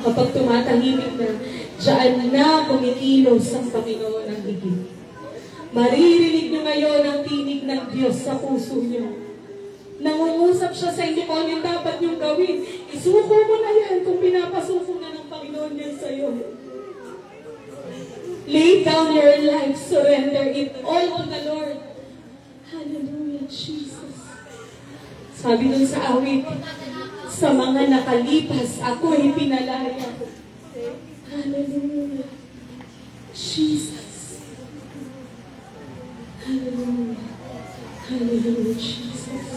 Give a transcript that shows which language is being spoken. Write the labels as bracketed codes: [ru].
[tl] Kapag tumatahimik na, diyan na kumikilos ang Panginoon ng higit. Maririnig niyo ngayon ang tinig ng Diyos sa puso niyo. Nangungusap siya sa inyo kung yung dapat niyong gawin. Isuko mo na yan kung pinapasuko na ng Panginoon yan sa iyo. [en] Lay down your life, surrender it all to the Lord. Hallelujah, Jesus. [tl] Sabi nun sa awit, sa mga nakalipas, ako'y pinalaya. [en] Hallelujah. Jesus. Hallelujah. Hallelujah, Jesus.